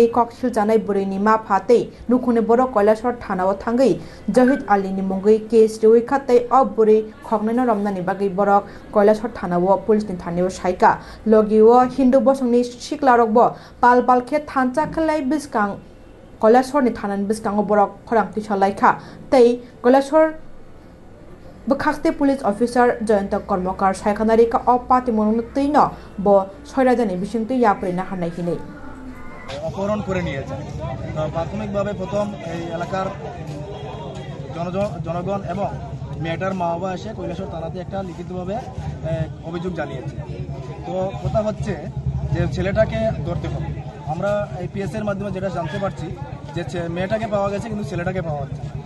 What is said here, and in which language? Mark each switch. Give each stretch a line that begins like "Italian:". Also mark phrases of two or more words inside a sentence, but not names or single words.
Kok Borok: कक सिलजानाय बुरैनि मा फातै नुखुनि बरक कैलासर थानाव थांगै जहिद आलीनि मुंगै केस रिवै खातै अब बुरै खगनैनो रमनानि बागै बरक कैलासर थानाव पुलिसनि थानायाव साइका लगियो हिंदू बसंनि सिक्लारकबो पाल पालखे थानचा खलाय बिसकां कैलासरनि थानानि बिसकाङाव बरक खरांथि सलायखा तै कैलासर बखाखते
English: police officer
Kok Borok: जयंत कर्मकार सायखानारिका अपाति मनोनतैनो ब ছয়রাজানি বিশিংতে ইয়াপরিনা হানাই হিনে
Bangla: অপহরণ করে নিয়ে যায়। প্রাথমিকভাবে প্রথম এই এলাকার জনগণ এবং মেয়েটার মা বাবা এসে কৈলাসর থানাতে একটা লিখিতভাবে অভিযোগ জানিয়েছে। তো কথা হচ্ছে যে ছেলেটাকে ধরতে হবে, আমরা এই পিএস এর মাধ্যমে যেটা জানতে পারছি যে মেয়েটাকে পাওয়া গেছে কিন্তু ছেলেটাকে পাওয়া যাচ্ছে না।